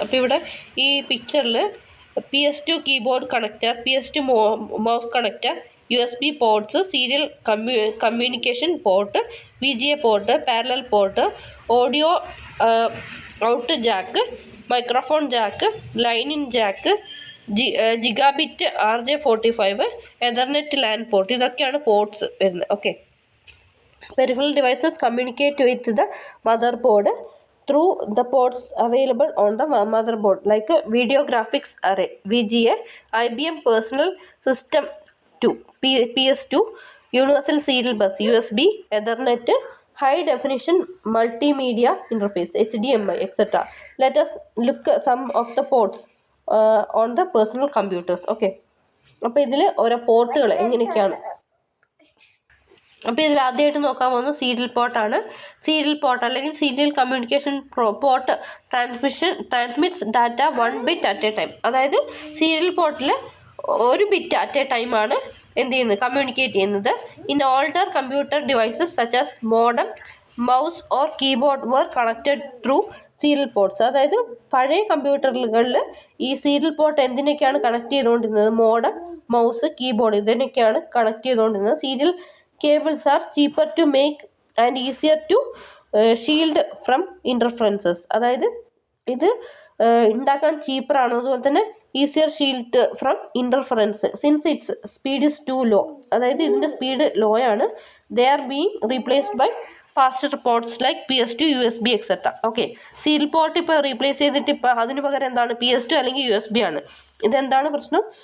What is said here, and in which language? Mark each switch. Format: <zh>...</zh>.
<ml>അപ്പോൾ ഇവിടെ ഈ പിക്ചറിൽ PS2 keyboard connector, PS2 mouse connector, USB ports, serial communication port, VGA port, parallel port, audio out Jack, microphone Jack, line in Jack, gigabit RJ45, Ethernet LAN port, ഇതൊക്കെയാണ് ports വരുന്നത്.</ml> <en>Okay, peripheral devices communicate with the motherboard through the ports available on the motherboard like a video graphics array, VGA, IBM personal system 2, PS2, universal serial bus, USB, ethernet, high definition multimedia interface, HDMI, etc. Let us look some of the ports on the personal computers.</en> <ml>Okay, അപ്പോൾ ഇതിൽ ഓരോ പോർട്ടുകൾ എങ്ങനെയൊക്കെയാണ്? അപ്പോൾ ഇതിൽ ആദ്യമായിട്ട് നോക്കാൻ പോകുന്നത് സീരിയൽ പോർട്ടാണ്.</ml> <en>serial port</en> <ml>അല്ലെങ്കിൽ</ml> <en>Serial communication port transmits data 1 bit at a time.</en> <ml>അതായത് സീരിയൽ പോർട്ടിൽ</ml> <en>1 bit at a</en> <ml>ടൈമാണ് എന്ത് ചെയ്യുന്നത്? കമ്മ്യൂണിക്കേറ്റ് ചെയ്യുന്നത്.</ml> <en>In older computer devices such as modem, mouse or keyboard were connected through serial ports.</en> <ml>അതായത് പഴയ കമ്പ്യൂട്ടറുകളിൽ ഈ സീരിയൽ പോർട്ട് എന്തിനൊക്കെയാണ് കണക്ട് ചെയ്തുകൊണ്ടിരുന്നത്? മോഡം, മൗസ്, കീബോർഡ്, ഇതിനൊക്കെയാണ് കണക്ട് ചെയ്തുകൊണ്ടിരുന്നത്.</ml> <en>Serial cables are cheaper to make and easier to shield from interferences.</en> <ml>അതായത് ഇത് ഉണ്ടാക്കാൻ ചീപ്പറാണ്. അതുപോലെ തന്നെ</ml> <en>Easier shield from interference since its speed is too low.</en> <ml>അതായത് ഇതിൻ്റെ സ്പീഡ് ലോ ആണ്.</ml> <en>They are being replaced by faster ports like PS2, USB etcetera.</en> <ml>Okay, serial port ഇപ്പോൾ replace ചെയ്തിട്ട് ഇപ്പോൾ അതിന് പകരം എന്താണ് PS2 അല്ലെങ്കിൽ USB ആണ്. ഇതെന്താണ് പ്രശ്നം?</ml>